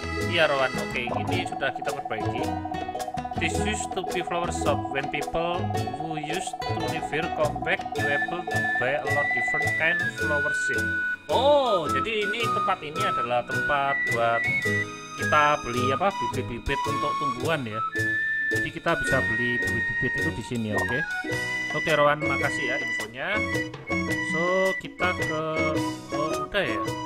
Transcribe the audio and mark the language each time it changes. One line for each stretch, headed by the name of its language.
Indonesian: Iya Rowan, oke, ini sudah kita perbaiki.
English: This used to be flower shop. When people who used to live here come back, you able to buy a lot different kind of flower seed.
Indonesian: Oh, jadi ini tempat ini adalah tempat buat kita beli apa? Bibit-bibit untuk tumbuhan ya. Jadi kita bisa beli bibit-bibit itu di sini, oke? Oke, Rowan, makasih ya infonya. So, kita ke udah ya.